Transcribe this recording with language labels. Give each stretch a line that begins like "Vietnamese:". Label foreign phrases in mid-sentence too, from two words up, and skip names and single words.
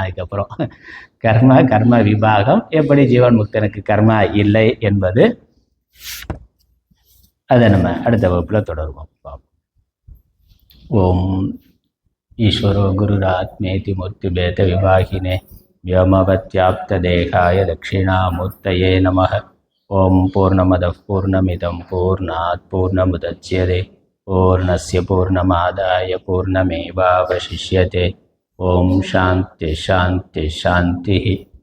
Tamil: அதுக்கப்புறம் கர்ம விபாகம், எப்படி ஜீவன் முக்தனுக்கு கர்மா இல்லை என்பது, அதை நம்ம அடுத்த வகுப்பில் தொடருவோம்.
Sanskrit: ओम् ईश्वरो गुरुरात्मेति मूर्ति भेद विभागिने व्योमवत्याप्तदेहाय दक्षिणामूर्तये नमः। ओं पूर्णमदः पूर्णमिदं पूर्णात् पूर्णमुदच्यते पूर्णस्य पूर्णमादाय पूर्णमेवावशिष्यते। ओं शान्ति शान्ति शान्तिः।